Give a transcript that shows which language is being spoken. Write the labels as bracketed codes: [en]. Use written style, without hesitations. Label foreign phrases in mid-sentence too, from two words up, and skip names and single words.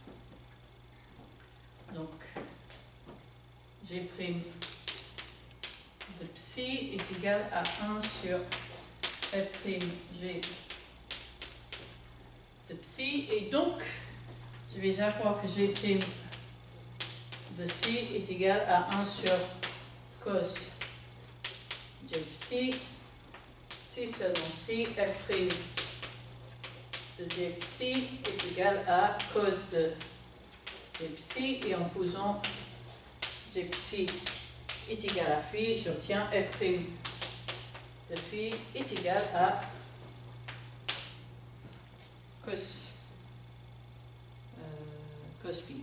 [fr] Donc G' de psi est égal à 1 sur F' G de psi. Et donc, je vais avoir que G' de psi est égal à 1 sur cos G psi. Si seulement si F' de G psi est égal à cos de G psi. Et en posant G psi est égal à phi, j'obtiens F' de phi est égal à cos phi.